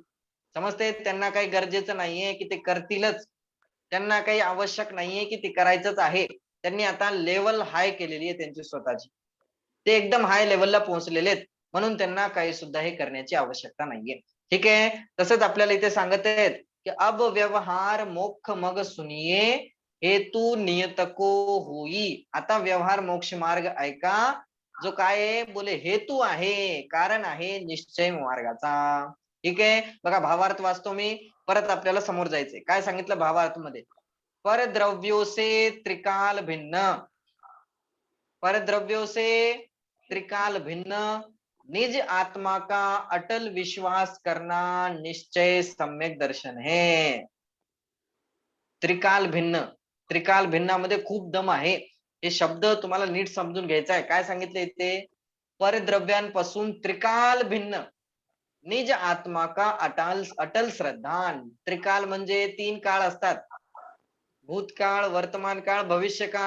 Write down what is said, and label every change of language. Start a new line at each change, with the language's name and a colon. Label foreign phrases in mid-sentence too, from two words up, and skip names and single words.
Marathi: समजते, त्यांना काही गरजेचं नाहीये की ते करतीलच, त्यांना काही आवश्यक नाहीये की ते करायचंच आहे. त्यांनी आता लेवल हाय केलेली आहे त्यांची स्वतःची, ते एकदम हाय लेवलला पोहोचलेले आहेत, म्हणून त्यांना काही सुद्धा हे करण्याची आवश्यकता नाहीये. ठीक आहे, तसंच आपल्याला इथे सांगत आहेत की
Hindi: अब व्यवहार मोक्ष मग सुनिये हेतू नियत को होई.
Marathi: आता व्यवहार मोक्ष मार्ग ऐका जो काय आहे बोले हेतू आहे, कारण आहे निश्चय मार्गाचा. ठीक आहे, बघा भावार्थ वाचतो मी, परत आपल्याला समोर जायचंय. काय सांगितलं भावार्थ मध्ये?
Hindi: परद्रव्यों से त्रिकाल भिन्न, परद्रव्यों से त्रिकाल भिन्न, निज आत्मा का अटल विश्वास करना निश्चय सम्यक दर्शन है.
Marathi: त्रिकाल भिन्न, त्रिकाल भिन्नामध्ये खूप दम आहे. हे शब्द तुम्हाला नीट समजून घ्यायचा आहे. काय सांगितले इथे? परद्रव्यांपासून त्रिकाल भिन्न,
Hindi: निज आत्मा का अटल अटल श्रद्धा.
Marathi: त्रिकाल म्हणजे 3 काळ असतात, भूतकाळ, वर्तमान काळ, भविष्य काळ.